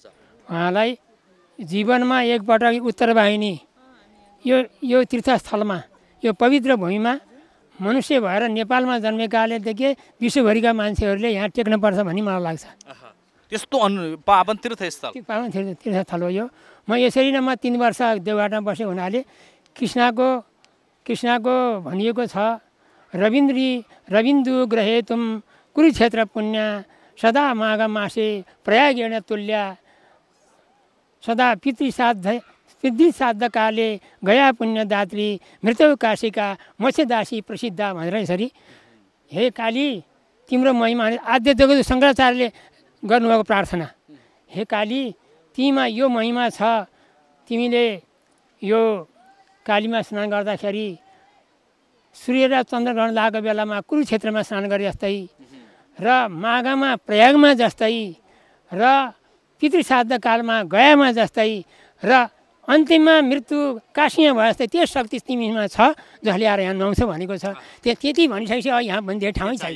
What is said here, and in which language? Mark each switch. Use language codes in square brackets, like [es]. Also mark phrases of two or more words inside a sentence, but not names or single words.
[ne] उहाँलाई जीवनमा एकपटक उत्तर वाहिनी यो तीर्थस्थलमा यो पवित्र भूमिमा मनुष्य भएर नेपालमा जन्मेकालेदेखि विश्वभरिका मान्छेहरूले यहाँ टेक्नुपर्छ भन्ने मलाई लाग्छ त्यस्तो पावन तीर्थस्थल तीर्थस्थल हो यो म यसरी नै म 3 वर्ष देवघाटमा बसेँ हुनाले कृष्णको भनिएको छ [sa] रविन्दु ग्रहे तुम कुरुक्षेत्र पुण्य सदा माघ मासे प्रयागेण तुल्या सदा पितृश्राद्ध काले गया पुण्यदात्री मृत्यु काशिका मत्स्यदासी प्रसिद्ध [ne] भनेर यसरी हे काली तिम्रो महिमा आद्य जगत शङ्कराचार्यले गर्नुभएको प्रार्थना हे काली तिमीमा यो महिमा छ तिमीले यो कालीमा स्नान गर्दाखेरि सूर्य र चन्द्रग्रहण लागेको बेलामा कुरुक्षेत्रमा स्नान गरे जस्तै र माघमा प्रयागमा जस्तै र पितृश्राद्ध कालमा गयामा जस्तै र अन्तिममा मृत्यु काशीमा भए जस्तै त्यो शक्ति तिमीमा छ जसले आएर यहाँ नुहाउँछ भनेको छ त्यति भनिसकेपछि यहाँ भन्ने धेरै ठाउँ छैन